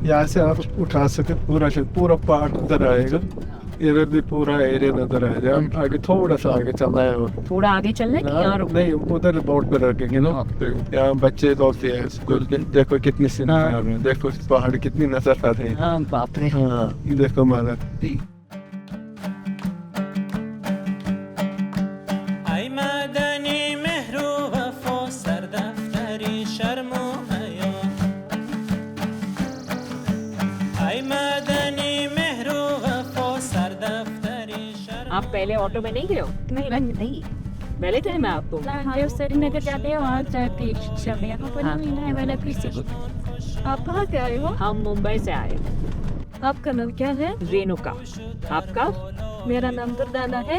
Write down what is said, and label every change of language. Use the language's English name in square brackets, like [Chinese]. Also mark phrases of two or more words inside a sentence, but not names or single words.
[Hindi] यहाँ से आप उठा सके पूरा पहाड़ उधर आएगा, इधर भी पूरा एरिया नजर आएगा। आप आगे थोड़ा सा आगे चलना है और थोड़ा आगे चलना है कि यहाँ रुक? नहीं, उधर बोर्ड पे रखेंगे ना। यहाँ बच्चे लोग हैं स्कूल के, देखो कितनी सीन आ रहे हैं, देखो पहाड़ कितनी नजर आ रही है। हाँ बाप रे। हाँ, देखो माला। [Persian] ای مدنی مهر و وفا سردفتری شرم و حیا ای مدنی مهر و وفا سردفتری شرم [Hindi] आप पहले ऑटो में नहीं गए हो? नहीं पहले थे मैं आपको। जो श्रीनगर जाते हैं वहाँ जाते हैं यहाँ पर नहीं है वाला किसी को। आप कहाँ से आए हो? हम मुंबई से आए। आपका नाम क्या है? रेणुका। आपका? मेरा नाम दुर्दाना है।